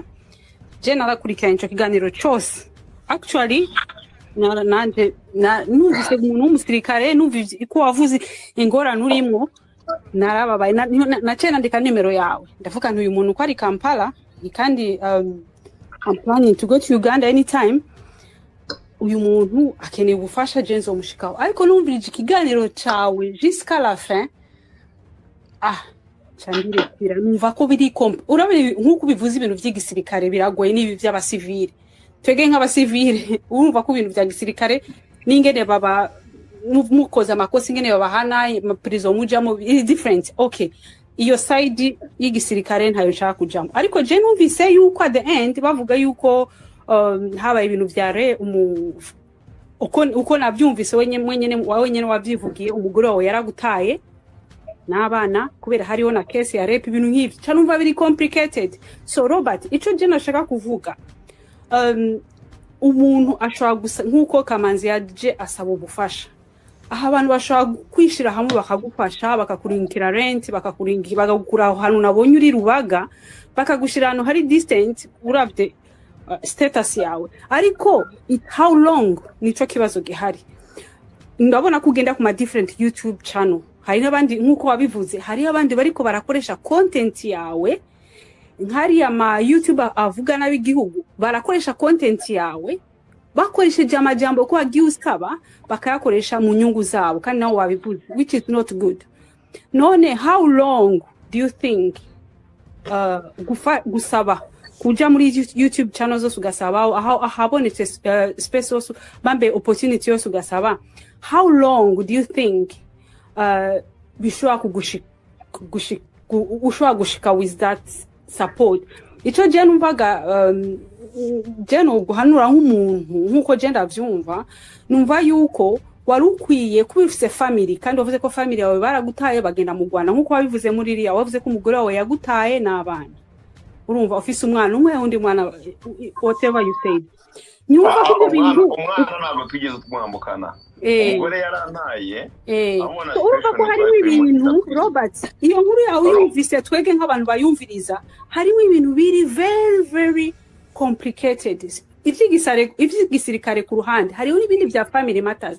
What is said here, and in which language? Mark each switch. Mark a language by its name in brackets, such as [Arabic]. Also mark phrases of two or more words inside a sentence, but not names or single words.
[Rundi] je narakurikiranye ico kiganiro cyose actually nanje numvise umuntu w'umusirikare numvise ko wavuze ingorane urimo narababaye nace nandika nimero yawe ndavuga ntuyu muntu ko ari Kampala kandi [English] I'm planning to go to Uganda anytime [Rundi] uyu muntu akeneye ubufasha jenzo mushikaho ariko numvise ikiganiro cyawe [French] jusqu'à la fin [Rundi] cyandire kwira numva ko biri urabona nkuko bivuze ibintu by'igisirikare biragoye n'ibi by'abasivile twege nk'abasivile urumva ko ibintu bya gisirikare n'ingene baba mukoza amakosa ingene babahana prison mujamo different. Okay, iyo side y'igisirikare ntayo nshaka kujamo ariko je numvise yuko [English] at the end [Rundi] bavuga yuko habaye ibintu byare uko nabyumvise wenyene wabyivugiye umugore wawe yaragutaye n'abana kubera hariho na case ya rape ibintu nk'ibyo cyangwa biri complicated. So Robert ico je nashaka kuvuga umuntu ashobora gusa nk'uko Kamanzi yaje asaba ubufasha, aha abantu bashobora kwishira hamwe bakagufasha, bakakuringikira rent, bakagukura ahantu nabonye uri Rubaga, bakagushira ahantu hari distant urabye status yawe, ariko [English] how long [Rundi] nico kibazo gihari. Ndabona kugenda ku ma [English] different YouTube channel, [Rundi] hari n'abandi nk'uko wabivuze, hari abandi bariko barakoresha content yawe, nkari ama YouTuber avuga n'abigihugu barakoresha content yawe, bakoresheje amajambo ko agiye usaba bakayakoresha mu nyungu zabo, kandi nawe wabivuze, [English] which is not good. [Rundi] None [English] how long do you think [Rundi] gusaba kuja muri YouTube channel zose ugasaba ahabonetse space zose bambe opportunity yose ugasaba, [English] how long do you think [Rundi] bishobora gushika [English] with that support? [Rundi] Ico je numvaga je no guhanura nk'umuntu nkuko je ndavyumva, numva yuko wari ukwiye kubifise family, kandi wavuze ko family yawe baragutaye bagenda mu Rwanda, nkuko wabivuze muri iriya wavuze ko umugore wawe yagutaye n'abana, urumva ofisi umwana umwe undi mwana, [English] whatever you said. [Rundi] Nyumva ko bintu umwana ntabwo tugeze twambukana, umugore yarantaye abona urumva ko harimo ibintu Robert, iyo nkuru yawe yumvise twege nk'abantu bayumviriza, harimo ibintu biri [English] very very complicated, [Rundi] ivy'igisirikare ku ruhande, hariho n'ibindi vya [English] family matters.